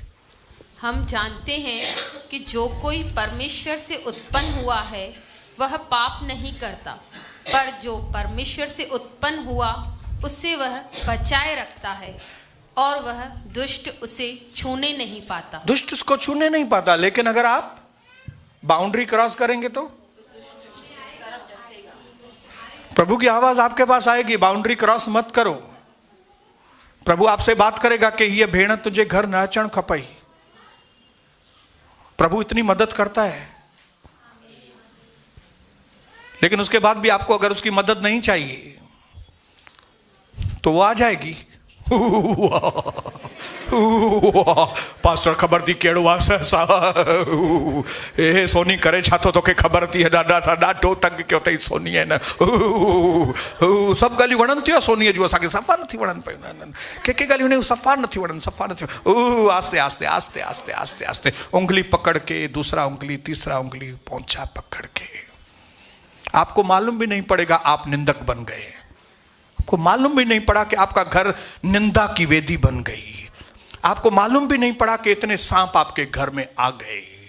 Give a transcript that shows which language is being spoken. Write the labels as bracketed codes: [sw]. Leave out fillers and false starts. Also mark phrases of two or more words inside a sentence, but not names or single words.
[hi] हम जानते हैं कि जो कोई परमेश्वर से उत्पन्न हुआ है वह पाप नहीं करता, पर जो परमेश्वर से उत्पन्न हुआ उससे वह बचाए रखता है और वह दुष्ट उसे छूने नहीं पाता। दुष्ट उसको छूने नहीं पाता, लेकिन अगर आप [en] boundary cross [hi] करेंगे तो प्रभु की आवाज आपके पास आएगी, [en] boundary cross [hi] मत करो। प्रभु आपसे बात करेगा कि ये भेड़ [sd] तुझे घर न अचण खपई। [hi] प्रभु इतनी मदद करता है, लेकिन उसके बाद भी आपको अगर उसकी मदद नहीं चाहिए तो वो आ जाएगी। [sd] पास्टर खबर थी केड़ो ए सोनी करे छा तो तोखे खबर थी ॾाढो तंग कयो अथई सोनी है न। सब ॻाल्हियूं वणनि थियूं सोनीअ जूं, असांखे सफ़ा नथी वणनि पियूं। के ॻाल्हियूं सफ़ा नथी वणनि। [hi] आस्ते आस्ते आस्ते आस्ते आस्ते आस्ते उंगली पकड़ के, दूसरा उंगली, तीसरा उंगली, पोंछा पकड़ के। आपको मालूम भी नहीं पड़ेगा आप निंदक बन गए। आपको मालूम भी नहीं पड़ा कि आपका घर निंदा की वेदी बन गई। आपको मालूम भी नहीं पड़ा कि इतने सांप आपके घर में आ गए।